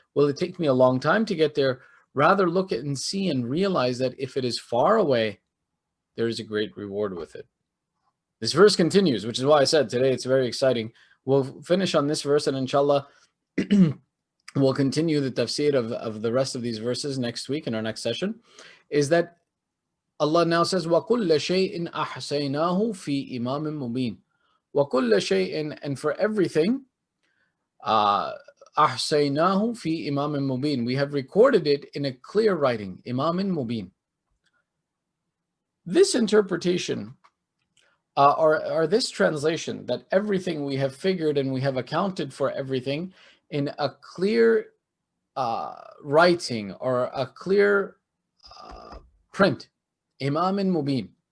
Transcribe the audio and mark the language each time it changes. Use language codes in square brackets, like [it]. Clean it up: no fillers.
[en] Will it take me a long time to get there? Rather look at and see and realize that if it is far away, there is a great reward with it. This verse continues, which is why I said today it's very exciting. We'll finish on this verse and inshallah we'll continue the tafsir of the rest of these verses next week in our next session. Is that Allah now says, [ar] وَكُلَّ شَيْءٍ أَحْسَيْنَاهُ فِي إِمَامٍ مُبِينٍ. وَكُلَّ شَيْءٍ, [en] and for everything, [ar] أَحْسَيْنَاهُ فِي إِمَامٍ مُبِينٍ. [en] We have recorded it in a clear writing, [ar] إِمَامٍ مُبِينٍ. [en] This interpretation, or this translation, that everything we have figured and we have accounted for everything in a clear writing or a clear print, Imamin Mubin.